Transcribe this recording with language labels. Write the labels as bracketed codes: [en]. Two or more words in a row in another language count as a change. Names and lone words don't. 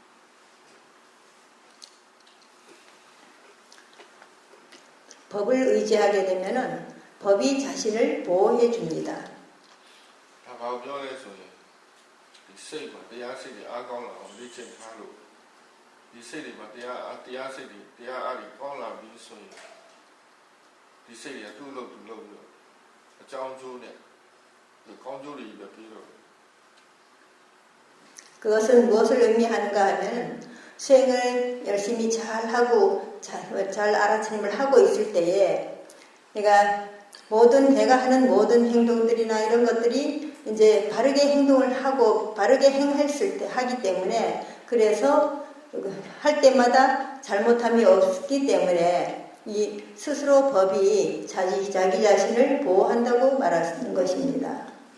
[ko] 법을 의지하게 되면은 법이 자신을 보호해 줍니다. [my] ဒါဘာပြောလဲဆိုရင်ဒီစိတ်မှာတရားစိတ်တွေအားကောင်းလာအောင်လေ့ကျင့်ထားလို့ဒီစိတ်တွေမှာတရားစိတ်တွေတရားအားတွေကောင်းလာပြီးဆိုရင်ဒီစိတ်တွေကသူ့လို့သူ့လို့ပြီးအကြောင်းကျိုးနဲ့ [ko] 그것은 무엇을 의미하는가 하면 수행을 열심히 잘하고 잘 알아차림을 하고 있을 때에 내가 내가 하는 모든 행동들이나 이런 것들이 이제 바르게 행동을 하고 바르게 하기 때문에 그래서 할 때마다 잘못함이 없기 때문에 이 스스로 법이 자기 자신을 보호한다고 말하는 것입니다.